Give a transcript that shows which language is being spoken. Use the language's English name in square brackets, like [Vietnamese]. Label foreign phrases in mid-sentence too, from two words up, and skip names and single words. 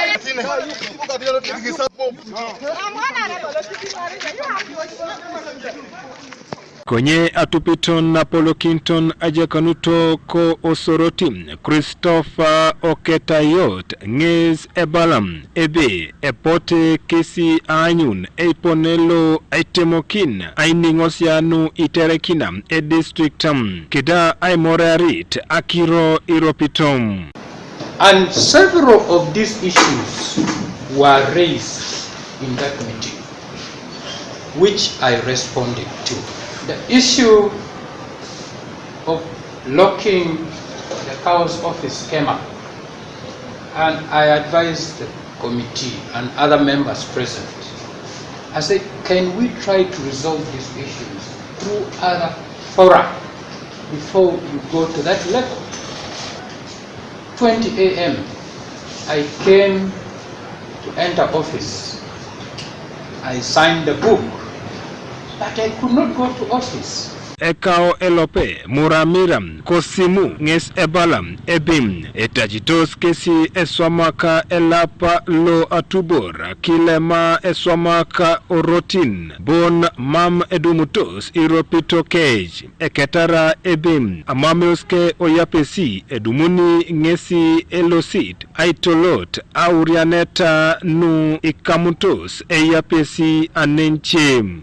[Teso] Konye atupiton na Polo Kinton ajakanuto ko Osoroti Christopher Oketayot ngez ebalam ebe epote kesi anyun eiponelo aitemokin ainingosianu iterekina e districtam kida aimorearit akiro iropitom. [English] And several of these issues were raised in that meeting, which I responded to. The issue of locking the cow's office came up, and I advised the committee and other members present. I said, can we try to resolve these issues through other fora before you go to that level? 20 a.m. I came to enter office. I signed the book, but I could not go to office. [Teso] Ekao elope muramiram kosimu nges ebalam ebim etajitos kesi eswamaka elapa lo atubor kilema eswamaka orotin bon mam edumutos iropito cage eketara ebim amameoske oyapesi edumuni ngesi elosit aitolot aurianeta nu ikamutos eyapesi anenchem.